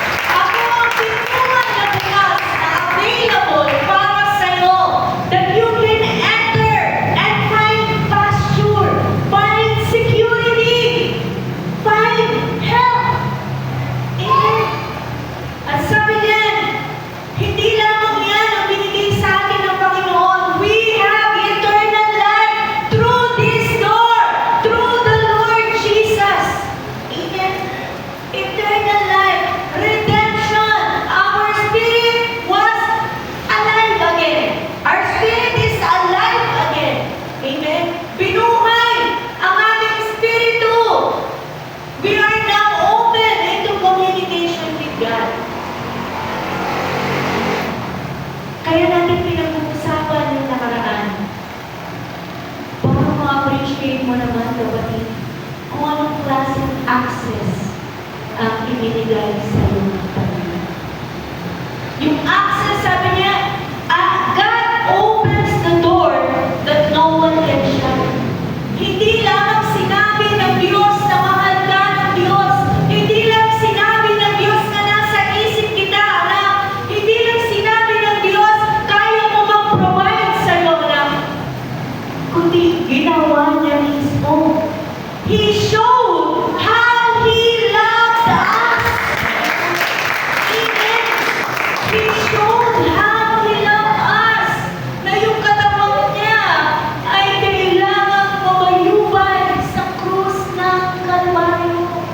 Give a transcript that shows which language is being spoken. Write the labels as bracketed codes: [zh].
[tl] Ako ang pintuan na bukas, na available para sa iyo, [en] that you can enter and find pasture, find security, find help. Amen. [tl] At sabi niyan, hindi lamang yan ang binigay sa akin ng Panginoon. [en] We have eternal life through this door, through the Lord Jesus. Amen. Eternal life, redemption. Our spirit was alive again. Our spirit is alive again. Amen. [tl] Binuhay ang ating spiritu. [en] We are now open into communication with God. [tl] Kaya natin pinag-uusapan yung nakaraan. Para ma-appreciate mo naman, kapatid, kung anong klaseng access ang ibinigay sa iyo ng Panginoon. Yung access, sabi niya, [en] God opens the door that no one can shut. [tl] Hindi lamang sinabi ng Diyos na mahal ka ng Diyos. Hindi lang sinabi ng Diyos na nasa isip kita, anak. Hindi lang sinabi ng Diyos, kaya mo mag-provide sa iyo, anak. Kundi ginawa niya mismo. [en] He showed how He loved us. Amen. He showed how He loved us. [tl] Na yung katawan niya ay kailangang mamayubay sa krus ng Kalbaryo.